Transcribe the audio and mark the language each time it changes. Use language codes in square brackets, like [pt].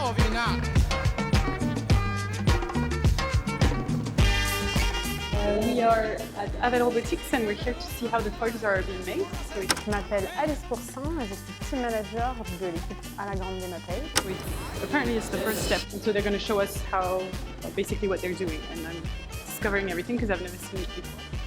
[en] We are at Avel Robotics and we're here to see how the foils are being made. So [fr] Je m'appelle Alice Pourcin et je suis team manager de l'équipe à la Grande Mappei. [en] apparently it's the first step. And so they're going to show us how, basically what they're doing. And I'm discovering everything because I've never seen it before.